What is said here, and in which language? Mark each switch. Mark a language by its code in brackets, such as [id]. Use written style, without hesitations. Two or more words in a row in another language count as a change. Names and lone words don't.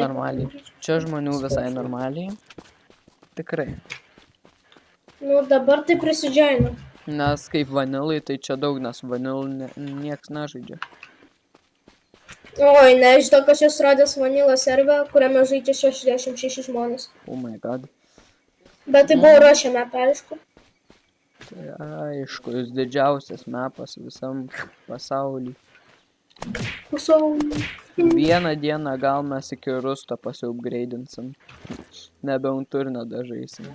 [lt] Čia žmonių visai normaliai. Tikrai. Nu, dabar tai prisidžiainu. Nes kaip vanilai, tai čia daug, nes vanilų nieks nežaidžia. Oi, ne, iš to, kad aš radęs vanilą serverą, kuriame žaidžia 66 žmonės. [en] Oh my god. [lt] Bet tai buvo ruošę mapą, aišku. Tai aišku, jūs didžiausias mapas visam pasauly. Vieną dieną gal mes iki Rusto pasiupgraidinsim. Nebe Unturnedą žaisim.